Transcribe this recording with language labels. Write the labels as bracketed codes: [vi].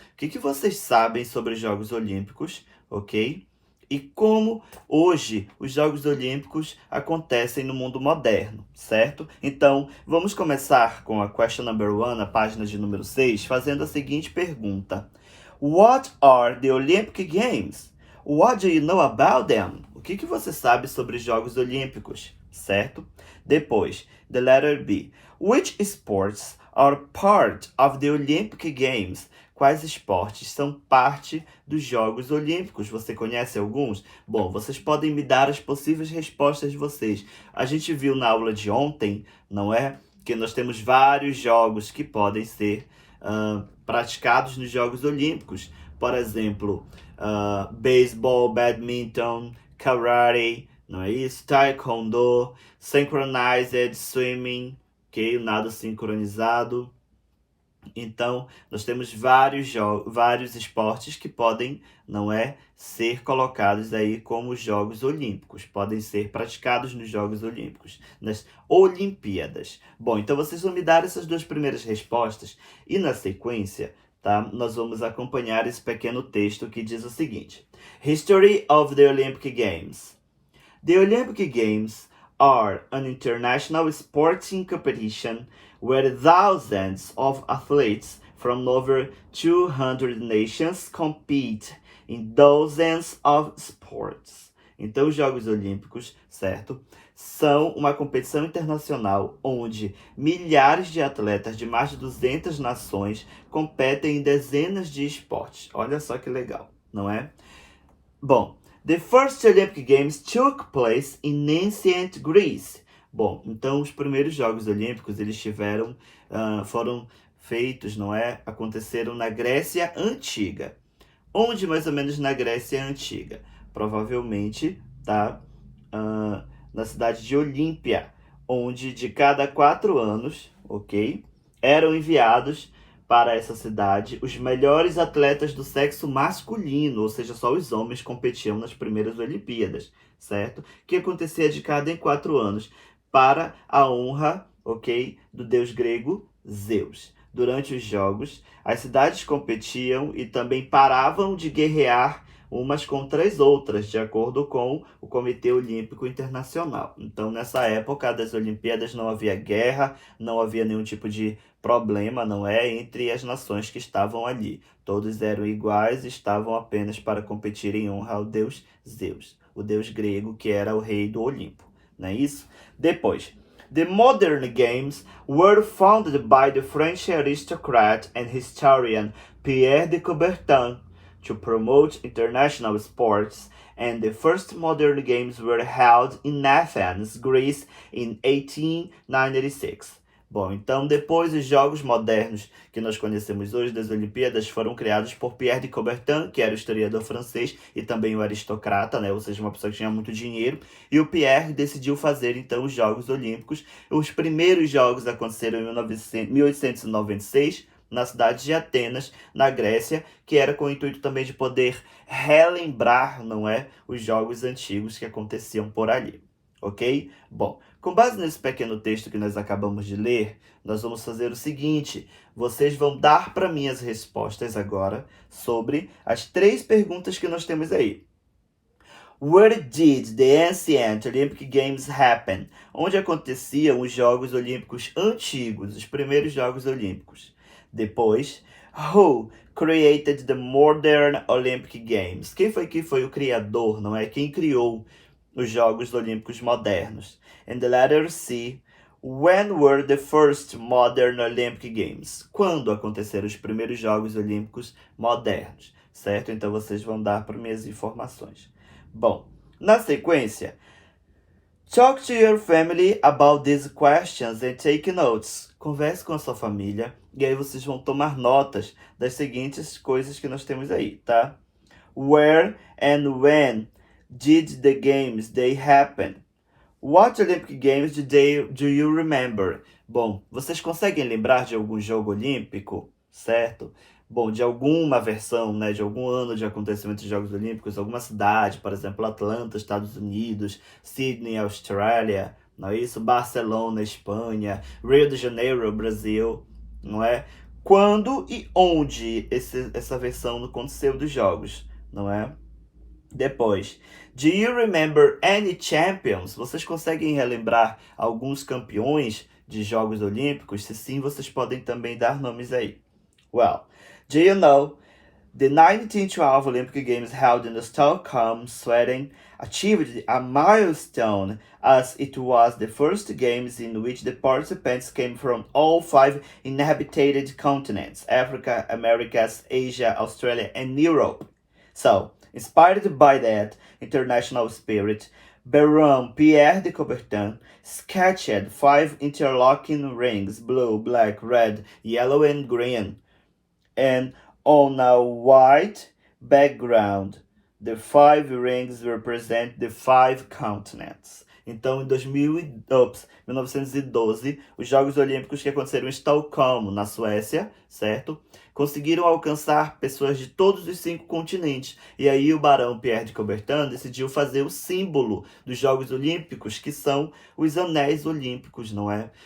[pt] O que vocês sabem sobre os Jogos Olímpicos, ok? E como hoje os Jogos Olímpicos acontecem no mundo moderno, certo? Então, vamos começar com a [en] question number 1, [pt] a página de número 6, fazendo a seguinte pergunta. [en] What are the Olympic Games? What do you know about them? [pt] O que você sabe sobre os Jogos Olímpicos, certo? Depois, [en] the letter B. Which sports are part of the Olympic Games? [pt] Quais esportes são parte dos Jogos Olímpicos? Você conhece alguns? Bom, vocês podem me dar as possíveis respostas de vocês. A gente viu na aula de ontem, não é? Que nós temos vários jogos que podem ser praticados nos Jogos Olímpicos. Por exemplo, beisebol, badminton, karate, não é isso? Taekwondo, [en] synchronized swimming, [pt] ok? O nado sincronizado. Então, nós temos vários esportes que podem, não é, ser colocados aí como Jogos Olímpicos. Podem ser praticados nos Jogos Olímpicos, nas Olimpíadas. Bom, então vocês vão me dar essas duas primeiras respostas e na sequência, tá, nós vamos acompanhar esse pequeno texto que diz o seguinte. [en] History of the Olympic Games. The Olympic Games are an international sporting competition where thousands of athletes from over 200 nations compete in dozens of sports. [pt] Então, os Jogos Olímpicos, certo, são uma competição internacional onde milhares de atletas de mais de 200 nações competem em dezenas de esportes. Olha só que legal, não é? Bom, [en] the first Olympic Games took place in ancient Greece. [pt] Bom, então os primeiros Jogos Olímpicos eles foram feitos, não é? Aconteceram na Grécia Antiga. Onde mais ou menos na Grécia Antiga? Provavelmente, tá? Na cidade de Olímpia, onde de cada 4 anos, ok? Eram enviados para essa cidade os melhores atletas do sexo masculino, ou seja, só os homens competiam nas primeiras Olimpíadas, certo? Que acontecia de cada em 4 anos, para a honra, ok, do deus grego Zeus. Durante os jogos, as cidades competiam e também paravam de guerrear umas contra as outras, de acordo com o Comitê Olímpico Internacional. Então, nessa época das Olimpíadas não havia guerra, não havia nenhum tipo de problema, não é, entre as nações que estavam ali. Todos eram iguais e estavam apenas para competir em honra ao deus Zeus, o deus grego que era o rei do Olimpo, não é isso? Depois, [en] the modern games were founded by the French aristocrat and historian Pierre de Coubertin to promote international sports, and the first modern games were held in Athens, Greece, in 1896. [pt] Bom, então depois os jogos modernos que nós conhecemos hoje das Olimpíadas foram criados por Pierre de Coubertin, que era o historiador francês e também o aristocrata, né? Ou seja, uma pessoa que tinha muito dinheiro. E o Pierre decidiu fazer então os Jogos Olímpicos. Os primeiros jogos aconteceram em 1896, na cidade de Atenas, na Grécia, que era com o intuito também de poder relembrar, não é, os jogos antigos que aconteciam por ali. Ok? Bom, com base nesse pequeno texto que nós acabamos de ler, nós vamos fazer o seguinte. Vocês vão dar para mim as respostas agora sobre as 3 perguntas que nós temos aí. [en] Where did the ancient Olympic Games happen? [pt] Onde aconteciam os Jogos Olímpicos antigos, os primeiros Jogos Olímpicos? Depois, [en] who created the modern Olympic Games? [pt] Quem foi o criador, não é? Quem criou os Jogos Olímpicos modernos? [en] And the letter C, when were the first modern Olympic Games? [pt] Quando aconteceram os primeiros Jogos Olímpicos modernos, certo? Então vocês vão dar para mim as informações. Bom, na sequência, [en] talk to your family about these questions and take notes. [pt] Converse com a sua família e aí vocês vão tomar notas das seguintes coisas que nós temos aí, tá? [en] Where and when did the games they happen? What Olympic Games do you remember? [pt] Bom, vocês conseguem lembrar de algum jogo olímpico, certo? Bom, de alguma versão, né, de algum ano de acontecimento de Jogos Olímpicos, alguma cidade, por exemplo, Atlanta, Estados Unidos, Sydney, Austrália, não é isso? Barcelona, Espanha, Rio de Janeiro, Brasil, não é? Quando e onde essa versão aconteceu dos jogos, não é? Depois, [en] do you remember any champions? [pt] Vocês conseguem relembrar alguns campeões de Jogos Olímpicos? Se sim, vocês podem também dar nomes aí. [en] Well, do you know the 1912 Olympic Games held in Stockholm, Sweden, achieved a milestone as it was the first games in which the participants came from all 5 inhabited continents: Africa, Americas, Asia, Australia, and Europe. So, inspired by that international spirit, Baron Pierre de Coubertin sketched 5 interlocking rings: blue, black, red, yellow, and green, and on a white background, the 5 rings represent the 5 continents. [pt] Então, em 1912, os Jogos Olímpicos que aconteceram em Estocolmo, na Suécia, certo? Conseguiram alcançar pessoas de todos os 5 continentes. E aí o barão Pierre de Coubertin decidiu fazer o símbolo dos Jogos Olímpicos, que são os anéis olímpicos, não é?